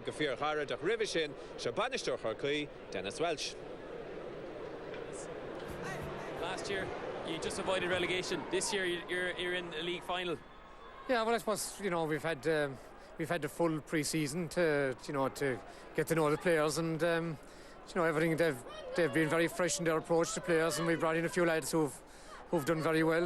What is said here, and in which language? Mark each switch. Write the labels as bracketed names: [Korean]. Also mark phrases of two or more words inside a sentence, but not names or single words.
[Irish] go fíor chara do roimhe sin se banisteoir Chorcaí Dennis Welsh. [English] Last year you just avoided relegation. This year you're in a league final. Yeah, well, I suppose we've had the full pre-season to get to know the players, and everything they've been very fresh in their approach to players, and we've brought in a few lads who've done very well.